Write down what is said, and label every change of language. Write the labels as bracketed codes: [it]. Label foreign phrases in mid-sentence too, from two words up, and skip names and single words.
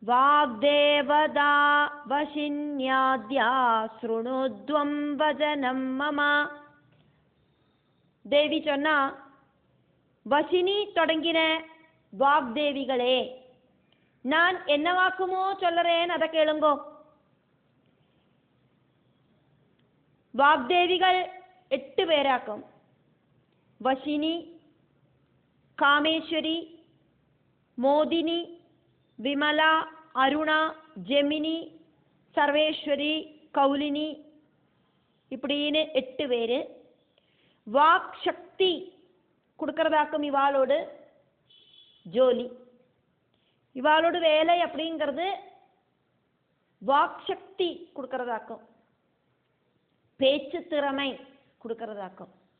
[sa] வாக்தேவதா வசின்யாத்யா ஸ்ருணுத்வம் வஜனம் மம. [ta] தேவி சொன்னா, வசினி தொடங்கின வாக்தேவிகளே, நான் என்ன வாக்குமோ சொல்லுறேன், அதை கேளுங்கோ. [ml] വാഗ്ദേവികൾ 8 പേരാക്കും. വശിനി, കാമേശ്വരി, മോദിനി, വിമല, അരുണ, ജമിനി, സർവേശ്വരി, കൗലിനി, [ta] இப்படின்னு 8 பேര്. வாக் சக்தி கொடுக்கறதாக்கும் இவாளோடு ஜோலி. இவாளோடு வேலை அப்படிங்கிறது வாக் சக்தி கொடுக்கறதாக்கும், பேச்சு திறமை கொடுக்கறதாக்கும்.